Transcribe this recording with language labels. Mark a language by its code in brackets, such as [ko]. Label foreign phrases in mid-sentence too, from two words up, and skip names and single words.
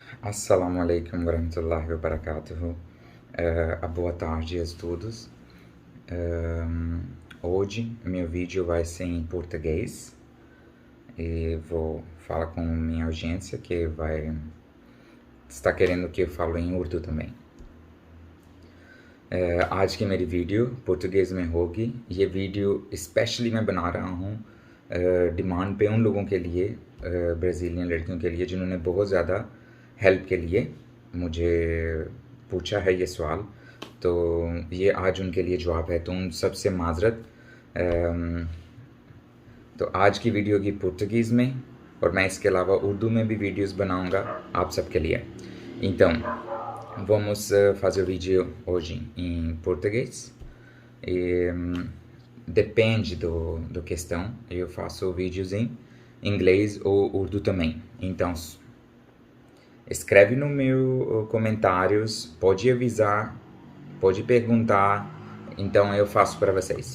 [ar] السلام عليكم ورحمة الله وبركاته. [pt] Boa tarde a todos. Hoje meu vídeo vai ser em português e vou falar com minha audiência que está querendo que eu fale em urdu também. [hi] आज की मेरी वीडियो português में होगी। ये वीडियो स्पेशली मैं बना रहा हूँ डिमांड पे उन लोगों के लिए, ब्राज़ीलियन लड़कियों के लिए जिन्होंने बहुत ज़्यादा हेल्प के लिए मुझे पूछा है ये सवाल, तो ये आज उनके लिए जवाब है। तो उन सबसे माज़रत। तो आज की वीडियो की português में, और मैं इसके अलावा उर्दू में भी वीडियोस बनाऊंगा आप सबके लिए। [pt] Então, vamos fazer o vídeo hoje em português e depende do questão, eu faço vídeos em inglês ou urdu também. Então, escreve no meu comentários, pode avisar, pode perguntar, então eu faço para vocês.